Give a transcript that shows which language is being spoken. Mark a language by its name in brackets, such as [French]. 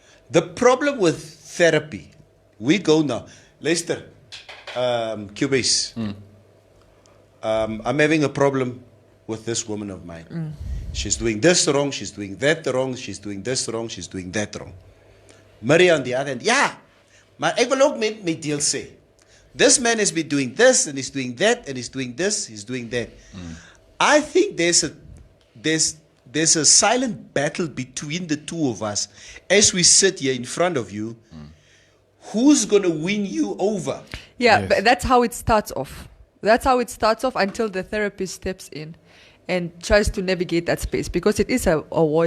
[English] The problem with therapy, we go now. Luister, Cubase, I'm having a problem with this woman of mine. She's doing this wrong, she's doing that wrong, she's doing this wrong, she's doing that wrong. [Afrikaans] Maria [English] on the other hand, [Afrikaans] maar ek wil ook met my deel sê. [English] This man has been doing this, and he's doing that, and he's doing this, he's doing that. I think there's a silent battle between the two of us as we sit here in front of you. Who's going to win you over? Yeah, but that's how it starts off. That's how it starts off until the therapist steps in and tries to navigate that space, because it is a war.